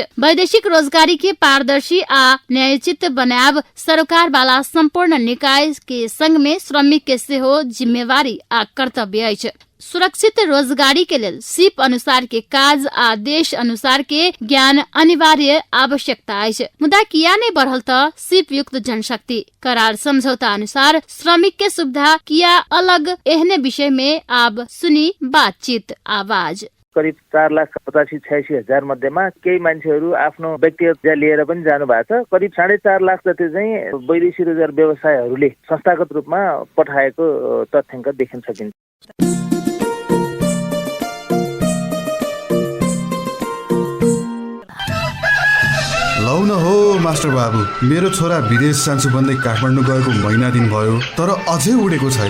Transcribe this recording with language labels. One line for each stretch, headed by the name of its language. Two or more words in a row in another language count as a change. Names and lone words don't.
Maithili: वैदेशिक रोजगारी के पारदर्शी आ न्यायोचित बनाब सरकार वाला संपूर्ण निकाय के संग में श्रमिक के सेहो जिम्मेवारी आ कर्तव्य अछि। सुरक्षित रोजगारी के लेल सिप अनुसार के काज आ देश अनुसार के ज्ञान अनिवार्य आवश्यकता अछि। मुदा किया नहीं बढ़ल त सिप युक्त जनशक्ति करार समझौता अनुसार श्रमिक के सुविधा किया अलग, एहने विषय में अब सुनी बातचीत आवाज।
Nepali: करिब 4,85,86,000 मध्येमा केही मान्छेहरू आफ्नो व्यक्तिगत भिजा लिएर पनि जानु भएको छ। करिब 4.5 लाख जति चाहिँ वैदेशिक रोजगार व्यवसायहरूले संस्थागत रूपमा पठाएको तथ्याङ्क देखिन सकिन्छ। लौ न हो मास्टर बाबु, मेरो छोरा विदेश जान्छु भन्दै काठमाडौँ गएको महिना दिन भयो तर अझै उडेको छैन।